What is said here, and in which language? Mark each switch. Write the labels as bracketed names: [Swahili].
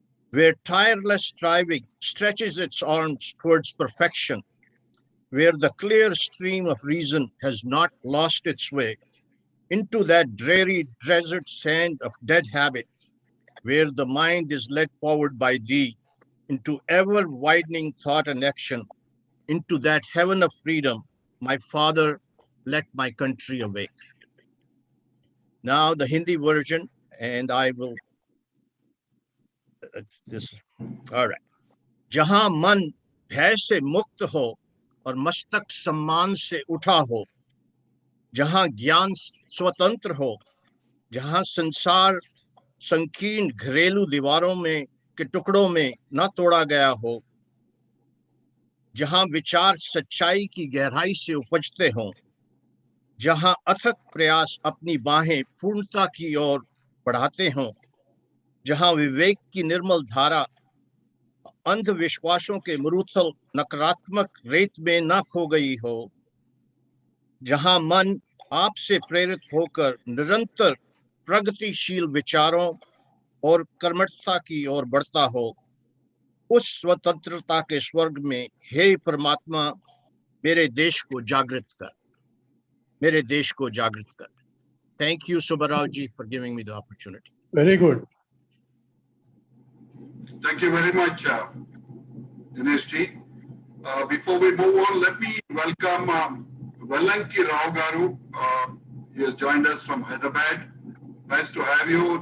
[English] where tireless striving stretches its arms towards perfection, where the clear stream of reason has not lost its way into that dreary desert sand of dead habit, where the mind is led forward by thee into ever widening thought and action, into that heaven of freedom, my Father, let my country awake. Now the Hindi version, and I will, this, all right. [Hindi] जहां मन भय से मुक्त हो और मस्तक सम्मान से उठा हो, जहां ज्ञान स्वतंत्र हो, जहां संसार संकीर्ण घरेलू दीवारों में के टुकड़ों में न तोड़ा गया हो, जहां विचार सच्चाई की गहराई से उपजते हों, जहां अथक प्रयास अपनी बाहें पूर्णता की ओर बढ़ाते हों, जहां विवेक की निर्मल धारा अंधविश्वासों के मरूथल नकारात्मक रेत में न खो गई हो, जहां मन आपसे प्रेरित होकर निरंतर प्रगतिशील विचारों और कर्मठता की ओर बढ़ता हो, उस स्वतंत्रता के स्वर्ग में हे परमात्मा मेरे देश को जागृत कर, मेरे देश को जागृत कर. [English] Thank you, Subbarao ji, for giving me the opportunity. Very good. Thank you very much, Dinesh ji. Before we move on, let me welcome Vellanki Rao Garu. He has joined us from Hyderabad. Nice to have you.